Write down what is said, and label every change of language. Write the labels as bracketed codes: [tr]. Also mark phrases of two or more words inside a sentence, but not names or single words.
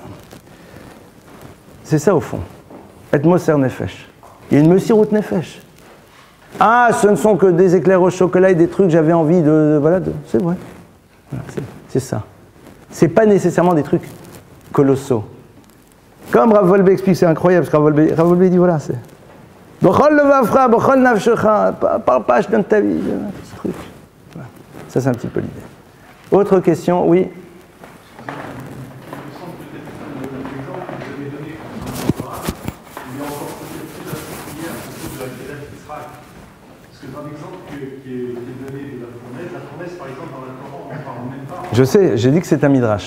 [fr] C'est ça au fond. Être [he] מוסר נפש. [fr] Il y a une [he] מסירות נפש. [fr] Ah, ce ne sont que des éclairs au chocolat et des trucs, j'avais envie c'est vrai. Voilà, c'est ça. C'est pas nécessairement des trucs colossaux. Comme Rav Wolbe explique, c'est incroyable, parce que Rav Wolbe dit voilà, c'est. [he] בכל לבבך, בכל נפשך, [fr] parle pas, je donne ta vie. Ce truc. Voilà. Ça, c'est un petit peu l'idée. Autre question, oui. Je sais, j'ai dit que c'est un midrash.